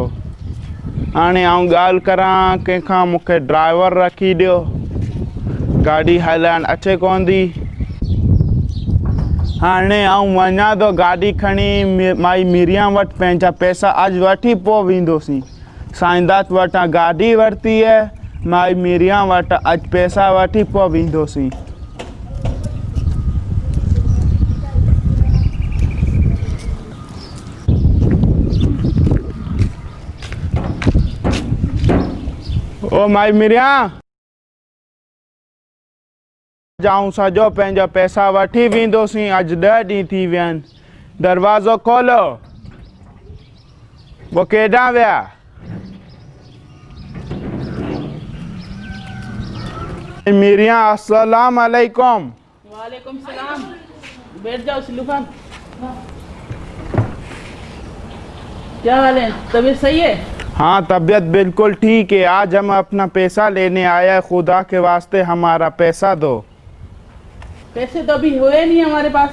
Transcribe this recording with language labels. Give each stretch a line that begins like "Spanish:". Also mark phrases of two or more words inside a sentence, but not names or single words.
Sindhi: हाणे आउं ॻाल्हि करां कंहिंखां, मूंखे ड्राइवर रखी ॾियो, गाॾी हलाइण अचे कोन थी। हाणे आउं वञा थो गाॾी खणी माई मीरिया वटि, पंहिंजा पैसा अॼु वठी पोइ वेंदोसीं। साईंदात वटां गाॾी वरिती है, माई मीरिया वटि अॼु पैसा वठी पोइ वेंदोसीं। ओ माई मीरिया, जाऊं सॼो पंहिंजा पैसा वठी वेंदोसीं। अॼु 10 ॾींहं थी विया आहिनि। दरवाज़ो खोलो। वो केॾां विया?
Arabic: मीरिया, السلام عليكم. وعليكم السلام.
Hindi: बैठ जाओ सिल्लू खान। क्या हाल है? तबीयत सही है? हाँ, तबीयत बिल्कुल ठीक है। आज हम अपना पैसा लेने आया है, खुदा के वास्ते हमारा पैसा दो। पैसे तो अभी हुए नहीं हमारे पास।